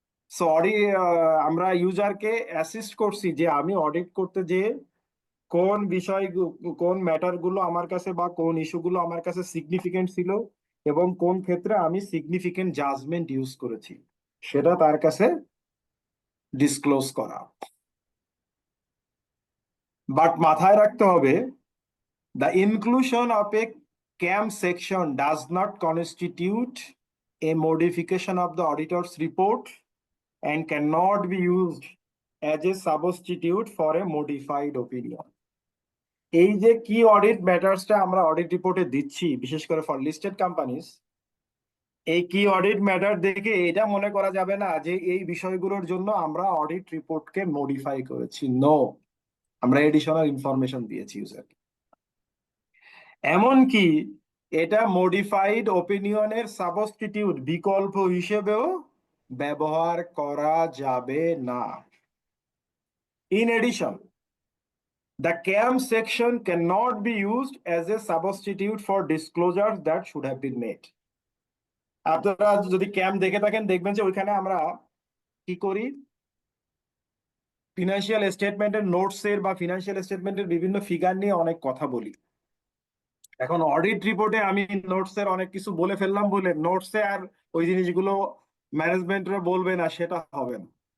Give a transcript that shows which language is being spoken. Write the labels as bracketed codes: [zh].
[bn] So আমরা ইউজারকে assist করছি যে আমি অডিট করতে যে কোন বিষয় কোন ম্যাটার গুলো আমার কাছে বা কোন ইস্যুগুলো আমার কাছে সিগনিফিকেন্ট ছিল এবং কোন ক্ষেত্রে আমি সিগনিফিকেন্ট জাজমেন্ট ইউজ করেছি সেটা তার কাছে ডিসক্লোজ করা। [en] but [bn] মাথায় রাখতে হবে [en] The inclusion of a KAM section does not constitute a modification of the auditor's report and cannot be used as a substitute for a modified opinion. [bn] এই যে কি অডিট ম্যাটার্সটা আমরা অডিট রিপোর্টে দিচ্ছি, বিশেষ করে [en] for listed companies, [bn] এই কি অডিট ম্যাটার দেখে এটা মনে করা যাবে না যে এই বিষয়গুলোর জন্য আমরা অডিট রিপোর্টকে মডিফাই করেছি। নো, আমরা এডিশনাল ইনফরমেশন দিয়েছি ইউজারকে। এমনকি এটা মডিফাইড ওপিনিয়নের সাবস্টিটিউট, বিকল্প হিসেবেও ব্যবহার করা যাবে না। [en] In addition, the CAM section cannot be used as a substitute for disclosures that should have been made. [bn] আপনারা যদি ক্যাম দেখে থাকেন দেখবেন যে ওইখানে আমরা কি করি, ফিনান্সিয়াল স্টেটমেন্টের নোটসের বা ফিনান্সিয়াল স্টেটমেন্টের বিভিন্ন ফিগার নিয়ে অনেক কথা বলি। এখন অডিট রিপোর্টে আমি নোটসের অনেক কিছু বলে ফেললাম বলে নোটসে আর ওই জিনিসগুলো ম্যানেজমেন্টরা বলবে না, সেটা হবে না।